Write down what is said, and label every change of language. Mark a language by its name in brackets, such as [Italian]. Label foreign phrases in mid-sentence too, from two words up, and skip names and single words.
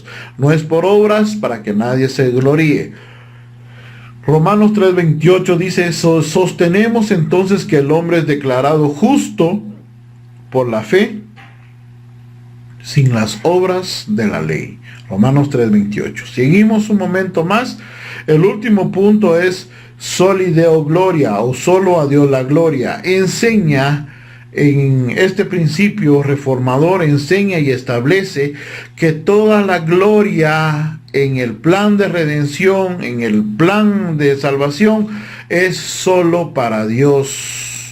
[Spanish] No es por obras para que nadie se gloríe. Romanos 3:28 dice, sostenemos entonces que el hombre es declarado justo por la fe, sin las obras de la ley. Romanos 3:28. Seguimos un momento más. El último punto es [Latin] soli Deo gloria, [Spanish] o solo a Dios la gloria. Enseña en este principio reformador, enseña y establece que toda la gloria en el plan de redención, en el plan de salvación, es solo para Dios.